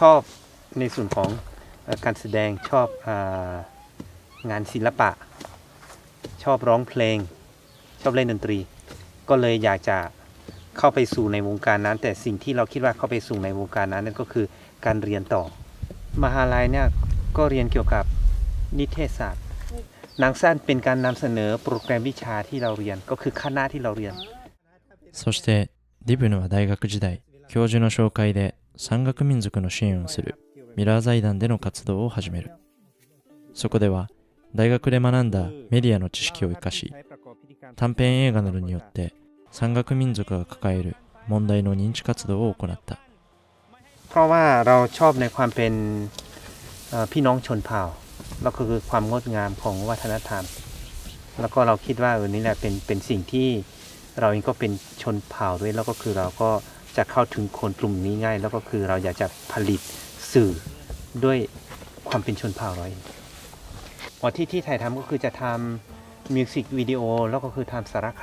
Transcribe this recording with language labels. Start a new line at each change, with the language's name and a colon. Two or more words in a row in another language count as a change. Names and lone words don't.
Thai: อบในส่วนของการแสดงชอบงานศิลปะชอบร้องเพลงชอบเล่นดนตรีก็เลยอยากจะเข้าไปสู่ในวงการนั้นแต่สิ่งที่เราคิดว่าเข้าไปสู่ในวงการนั้นนั่นก็คือการเรียนต่อมหาลัยเนี่ยก็เรียนเกี่ยวกับนิเทศศาสตร์หนังสั้นเป็นการนำเสนอโปรแกรมวิชาที่เราเรียนก็คือคณะที่เราเรียน
Japanese: そしてディブヌは大学時代、教授の紹介で山岳民族の支援をするミラー財団での活動を始める。そこでは大学で学んだメディアの知識を生かし、短編映画などによって山岳民族が抱える問題の認知活動を行った。
Thai: เพราะว่าเราชอบในความเป็นพี่น้องชนเผ่าแล้วก็คือความงดงามของวัฒนธรรมแล้วก็เราคิดว่านี่แหละเป็นสิ่งที่เราเองก็เป็นชนเผ่าด้วยแล้วก็คือเราก็จะเข้า ถึงคนกลุ่มนี้ง่ายแล้วก็คือเราอยากจะผลิตสื่อด้วยความเป็นชนเผ่าเราเองที่ถ่ายทำก็คือจะทำมิวสิกวิดีโอแล้วก็คือทำสารค